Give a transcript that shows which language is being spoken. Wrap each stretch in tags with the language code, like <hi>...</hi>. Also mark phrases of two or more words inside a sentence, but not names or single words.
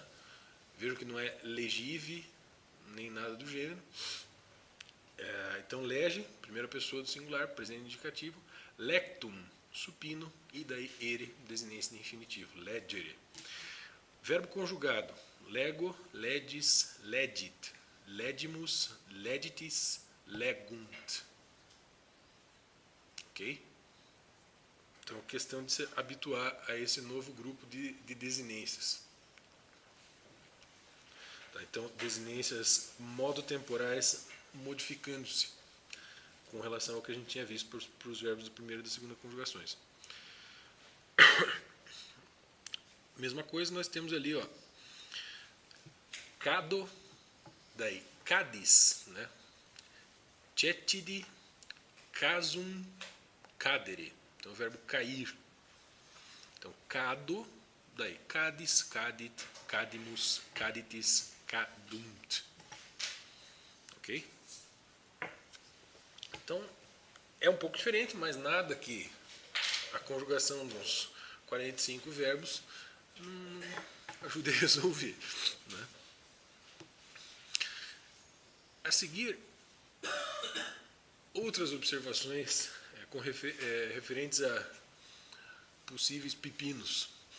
<pt>Vejam que não é legive, nem nada do gênero. Então, lege, primeira pessoa do singular, presente indicativo, lectum, supino, e daí ere, desinência de infinitivo, legere. Verbo conjugado, lego,</pt> <la>legis, legit, legimus, legitis, legunt.</la> <pt>Ok? Então, questão de se habituar a esse novo grupo de desinências. Tá, então, desinências modo-temporais modificando-se com relação ao que a gente tinha visto para os verbos da primeira e da segunda conjugações. Mesma coisa nós temos ali, ó, cado, daí cadis, né?</pt> <la>Cetidi, casum cadere.</la> <pt>Então, o verbo cair. Então, cado, daí,</pt> <la>cadis, cadit, cadimus, caditis, cadunt.</la> <pt>Ok? Então, é um pouco diferente, mas nada que a conjugação dos 45 verbos ajude a resolver. Né? A seguir, outras observações referentes a possíveis pepinos.</pt>